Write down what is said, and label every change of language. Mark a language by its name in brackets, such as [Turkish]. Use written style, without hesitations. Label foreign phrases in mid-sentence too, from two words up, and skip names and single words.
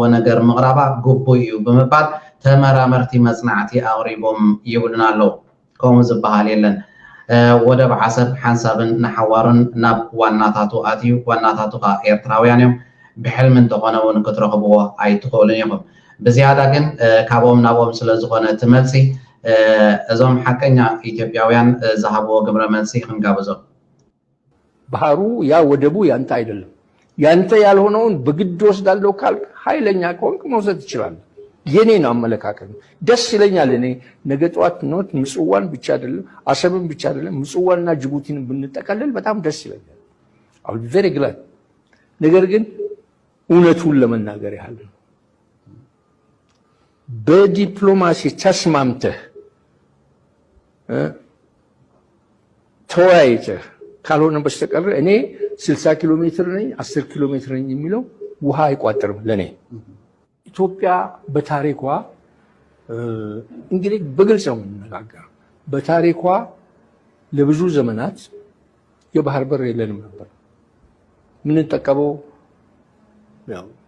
[Tigrinya] ነገር ምቕራባ ግቡእ እዩ ብምባል ተመራመርቲ መፅናዕቲ ኣቕሪቦም ይብሉና ኣለው። ከምኡ ዝበሃል የለን ወደብ ዓሰብ ሓንሳብን ንሓዋሩን ናብ ዋናታቱ ኣትዩ ዋናታቱ ከዓ ኤርትራውያን እዮም ብሕልም እንተኾነ እውን ክትረኽብዎ ኣይትኽእሉን ኢኹም። ብዝያዳ ግን ካብኦም ናብኦም ስለዝኾነ እቲ መልሲ እዞም ሓቀኛ ኢትዮጵያውያን ዝሃብዎ ግብረ መልሲ ክንጋብዞም። [Amharic] ባህሩ ያ ወደቡ ያንተ አይደለም። ያንተ ያልሆነውን በግድ ወስዳለሁ ካልክ ኃይለኛ ከሆንክ መውሰድ ትችላለህ። የኔ ነው አመለካከት። ደስ ይለኛል እኔ ነገ ጠዋት ኖት ምጽዋን ብቻ አይደለም አሰብን ብቻ አይደለም ምጽዋንና ጅቡቲን ብንጠቀለል በጣም ደስ ይለኛል። አሁን [English] very glad [Amharic] ነገር ግን እውነቱን ለመናገር ያህል በዲፕሎማሲ ተስማምተህ ተወያይተህ ካልሆነ በስተቀር እኔ 60 ኪሎ ሜትር ነኝ 10 ኪሎ ሜትር ነኝ የሚለው ውሃ አይቋጥርም ለኔ። ኢትዮጵያ በታሪኳ እንግዲህ በግልጽ ነው የምንነጋገረው። በታሪኳ ለብዙ ዘመናት የባህር በር የለንም ነበር። የምንጠቀመው ያው